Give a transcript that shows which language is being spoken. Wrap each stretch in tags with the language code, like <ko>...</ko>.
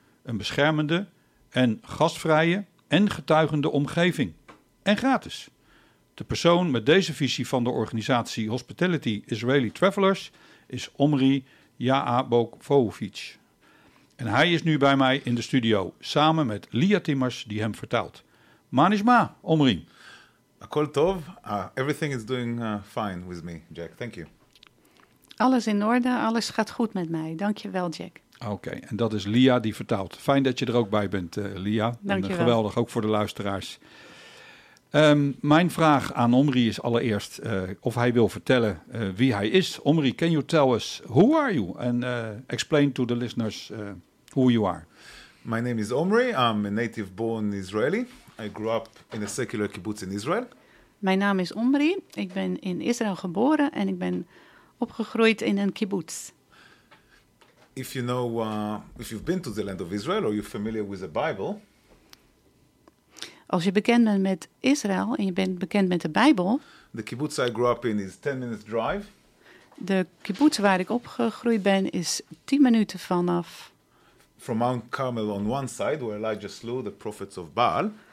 <nl>Een beschermende en gastvrije en getuigende omgeving. En gratis. De persoon met deze visie van de organisatie Hospitality Israeli Travelers is Omri Yaabokvovic. En hij is nu bij mij in de studio, samen met Lia Timmers, die hem vertaalt.</nl> <he>Manishma, Omri. Akol tov.</he> <en>Everything is doing fine with me, Jack. Thank you.</en> <nl>Alles in orde, alles gaat goed met mij. Dank je wel, Jack. Oké, en dat is Lia die vertaalt. Fijn dat je er ook bij bent, Lia. Dank je wel. Geweldig, ook voor de luisteraars. Mijn vraag aan Omri is allereerst of hij wil vertellen wie hij is.</nl> <en>Omri, can you tell us who are you? And explain to the listeners who you are. My name is Omri. I'm a native born Israeli. I grew up in a secular kibbutz in Israel.</en> <nl>Mijn naam is Omri. Ik ben in Israël geboren en ik ben opgegroeid in een kibbutz.</nl> <en>If you know, if you've been to the land of Israel or you're familiar with the Bible.</en> <nl>Als je bekend bent met Israël en je bent bekend met de Bijbel.</nl> <en>The kibbutz I grew up in is 10 minutes drive.</en> <nl>De kibbutz waar ik opgegroeid ben is 10 minuten vanaf.</nl> <en>From Mount Carmel on one side where Elijah slew the prophets of Baal.</en>